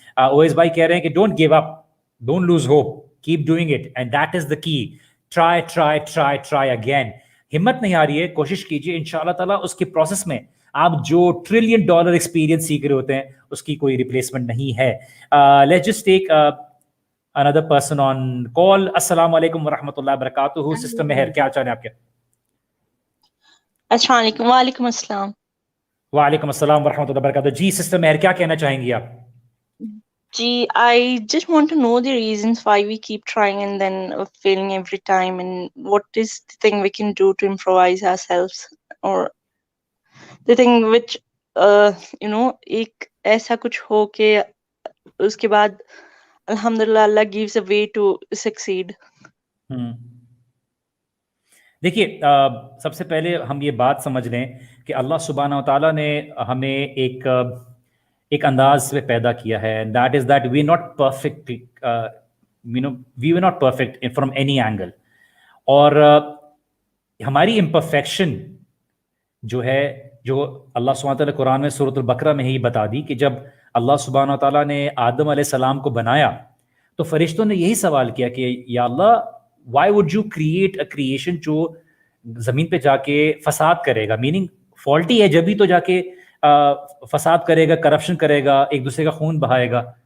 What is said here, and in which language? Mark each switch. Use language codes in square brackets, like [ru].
[ur] اویس بھائی کہہ رہے ہیں کہ [en] Don't give up, don't lose hope, keep doing it, and that is the key. Try try try try again. [ur] ہمت نہیں آ رہی ہے, کوشش کیجیے, ان شاء اللہ تعالیٰ اس کے پروسیس میں آپ جو $1 ٹریلین ایکسپیرینس سیکھ رہے ہوتے ہیں اس کی کوئی ریپلیسمنٹ نہیں ہے. [en] Let's just take another person on call. [ur] السلام علیکم ورحمۃ اللہ وبرکاتہ. سسٹر مہر, کیا چاہ رہے ہیں آپ کے؟ السلام علیکم. وعلیکم السلام. وعلیکم السلام ورحمۃ اللہ وبرکاتہ. جی سسٹر مہر, کیا کہنا چاہیں گی آپ؟ [en] جی, I just want to know the reasons why we keep trying and then failing every time, and what is the thing we can do to improvise ourselves, or the thing which [ur] ایک ایسا کچھ ہو کہ اس کے بعد الحمدللہ [en] Allah gives a way to succeed. [ur] دیکھیے, سب سے پہلے ہم یہ بات سمجھ لیں کہ اللہ سبحانہ و تعالیٰ نے ہمیں ایک انداز سے پیدا کیا ہے. [en] That is that we not perfect, we we not perfect from any angle. [ur] اور ہماری امپرفیکشن جو ہے, جو اللہ سبحانہ تعالیٰ قرآن میں سورۃ البقرہ میں ہی بتا دی کہ جب اللہ سبحانہ تعالیٰ نے آدم علیہ السلام کو بنایا تو فرشتوں نے یہی سوال کیا کہ یا اللہ, [en] why would you create a creation [ur] جو زمین پہ جا کے فساد کرے گا, میننگ فالٹی ہے جبھی تو جا کے فساد کرے گا, کرپشن کرے گا, ایک دوسرے کا خون بہائے گا.